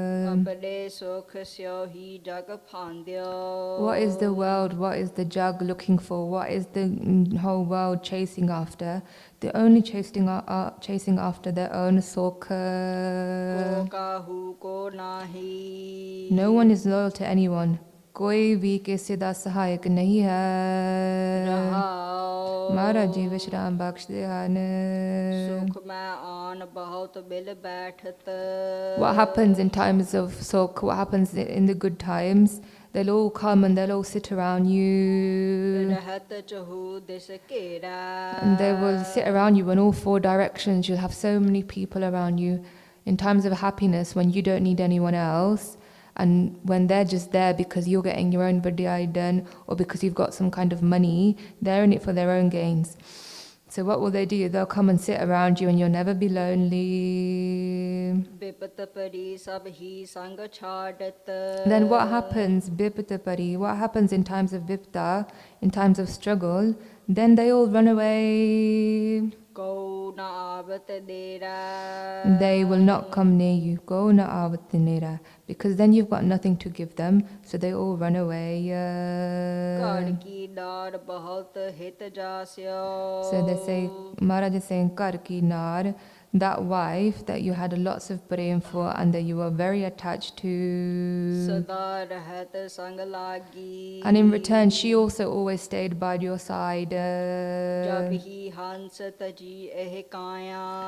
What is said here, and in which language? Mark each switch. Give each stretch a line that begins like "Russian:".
Braj: Apne sukh syo hi jag phandyo.
English: What is the world, what is the jug looking for, what is the whole world chasing after? They're only chasing after their own sukha.
Braj: Ko kahu ko nahi.
English: No one is loyal to anyone.
Punjabi: कोई भी किसी दा सहायक नहीं है. महाराज जी विश्राम बख्शते ਹਨ.
Braj: सुख में आन बहुत बिल बैठत.
English: What happens in times of sukh, what happens in the good times, they'll all come and they'll all sit around you.
Braj: रहत चहु दिस केरा.
English: And they will sit around you in all four directions. You'll have so many people around you. In times of happiness, when you don't need anyone else, and when they're just there because you're getting your own badiyai done, or because you've got some kind of money, they're in it for their own gains. So what will they do? They'll come and sit around you and you'll never be lonely.
Braj: बिपत परी सब ही संग छाड़त.
English: Then what happens?
Braj: Bipata pari.
English: What happens in times of vipta, in times of struggle? Then they all run away.
Braj: को न आवत देरा.
English: They will not come near you.
Braj: Go na avatinera.
English: Because then you've got nothing to give them, so they all run away.
Braj: घर की डार बहुत हित जास्यो.
English: So they say, Maharaj is saying,
Braj: Kar ki nar,
English: that wife that you had lots of prem for and that you were very attached to.
Braj: सदा रहत संग लागी.
English: And in return, she also always stayed by your side.
Braj: जब ही हंस तजी एह काया.